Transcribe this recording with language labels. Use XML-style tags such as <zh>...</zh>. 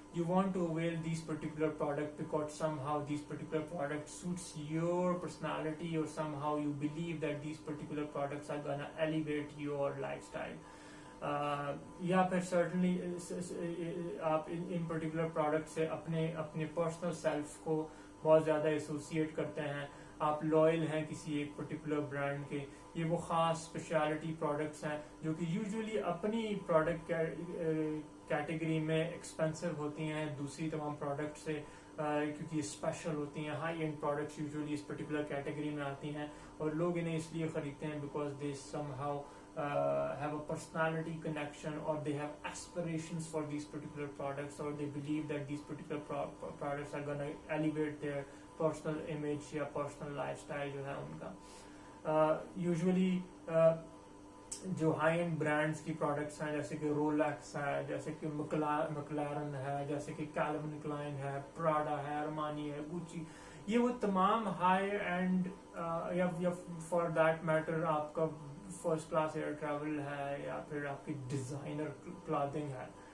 <en>You want to avail these particular product because somehow these particular product suits your personality, or somehow you believe that these particular products are gonna elevate your lifestyle.</en> <ur>یا پھر certainly آپ ان particular product سے اپنے personal self کو بہت زیادہ associate کرتے ہیں، آپ لوئل ہیں کسی ایک پرٹیکولر برانڈ کے. یہ وہ خاص اسپیشلٹی پروڈکٹس ہیں جو کہ یوزلی اپنی پروڈکٹ کیٹیگری میں ایکسپینسو ہوتی ہیں دوسری تمام پروڈکٹ سے کیونکہ یہ اسپیشل ہوتی ہیں. High and products usually اس particular category میں آتی ہیں اور لوگ انہیں اس لیے خریدتے ہیں because they some how</ur> <en>have a personality connection, or they have aspirations for these particular products, or they believe that these particular products are going to elevate their personal image</en> <ur>یا personal lifestyle جو ہے ان کا. usually جو high and brands کی products ہیں جیسے کہ Rolex ہے, جیسے کہ مکلارن ہے, جیسے کہ کیلوین کلائن ہے, پراڈا ہے, ارمانی ہے, گوچی, یہ وہ تمام ہائی اینڈ یا فار دیٹ میٹر آپ کا فرسٹ کلاس ایئر ٹریول ہے یا پھر آپ کی ڈیزائنر کلاتھنگ ہے,</ur>